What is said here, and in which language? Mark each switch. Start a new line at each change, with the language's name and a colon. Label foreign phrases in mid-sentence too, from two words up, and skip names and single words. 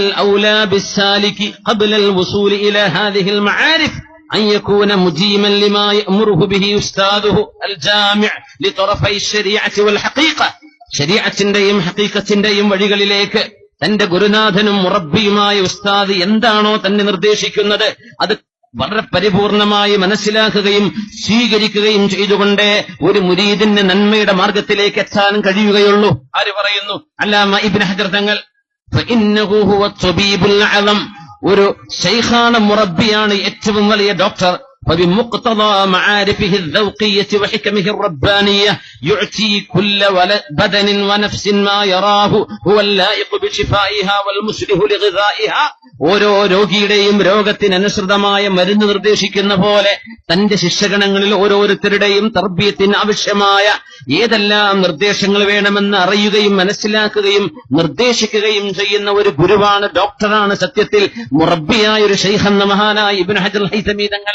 Arabic: أولى بالسالك قبل الوصول إلى هذه المعارف أن يكون ملازما لما يأمره به أستاذه الجامع لطرفي الشريعة والحقيقة,
Malayalam: ശരീഅത്തിന്റെയും ഹഖീഖത്തിന്റെയും വഴികളിലേക്ക് തന്റെ ഗുരുനാഥനും മുറബ്ബിയുമായ ഉസ്താദ് എന്താണോ തന്നെ നിർദ്ദേശിക്കുന്നത് അത് വളരെ പരിപൂർണമായി മനസ്സിലാക്കുകയും സ്വീകരിക്കുകയും ചെയ്തുകൊണ്ട് ഒരു മുരീദിന് നന്മയുടെ മാർഗത്തിലേക്ക് എത്താൻ കഴിയുകയുള്ളൂ. ആര് പറയുന്നു? അല്ലാമ ഇബ്നു ഹജർ തങ്ങൾ.
Arabic: فإنه هو الطبيب الأعلم,
Malayalam: ഒരു ശൈഖാണ്, മുറബ്ബിയാണ്, ഏറ്റവും വലിയ ഡോക്ടർ.
Arabic: فبمقتضى معارفه الذوقية وحكمه الربانية يعطي كل بدن ونفس ما يراه هو اللائق بشفائها والمصلح لغذائها.
Malayalam: ഓരോ രോഗിയുടെയും രോഗത്തിനനുസൃതമായ മരുന്ന് നിർദ്ദേശിക്കുന്ന പോലെ തന്റെ ശിഷ്യഗണങ്ങളിൽ ഓരോരുത്തരുടെയും തർബീയത്തിന് ആവശ്യമായ ഏതെല്ലാം നിർദ്ദേശങ്ങൾ വേണമെന്ന് അറിയുകയും മനസ്സിലാക്കുകയും നിർദ്ദേശിക്കുകയും ചെയ്യുന്ന ഒരു ഗുരുവാണ്, ഡോക്ടറാണ് സത്യത്തിൽ മുറബ്ബിയായ ഒരു ശൈഖെന്ന മഹാനായ ഇബ്നു ഹജർ ഹൈസമി തങ്ങൾ.